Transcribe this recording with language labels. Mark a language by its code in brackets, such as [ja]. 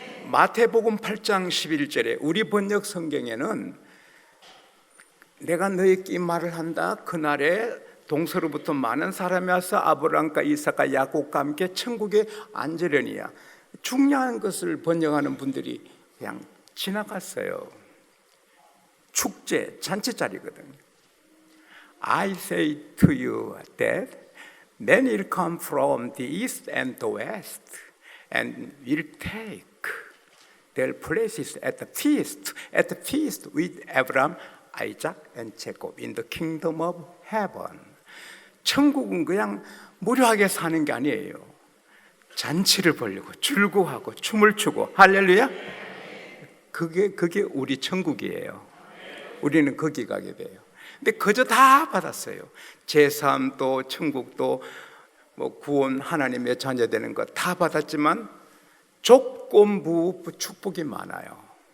[ko] 마태복음 8장 11절에 우리 번역 성경에는 내가 너희에게 이 말을 한다. 그날에 동서로부터 많은 사람이 와서 아브라함과 이삭과 야곱과 함께 천국에 앉으려니야. 중요한 것을 번역하는 분들이 그냥 지나갔어요. 축제, 잔치자리거든요. [en] I say to you that many will come from the east and the west and will take their places at the feast with Abraham, Isaac and Jacob in the kingdom of heaven. [ko] 천국은 그냥 무료하게 사는 게 아니에요. 잔치를 벌리고 즐거워하고 춤을 추고 할렐루야. 그게 우리 천국이에요. 우리는 거기 가게 돼요. 근데 그저 다 받았어요. 제사함도 천국도 뭐 구원, 하나님의 자녀 되는 거 다 받았지만 조건부 축복이 많아요.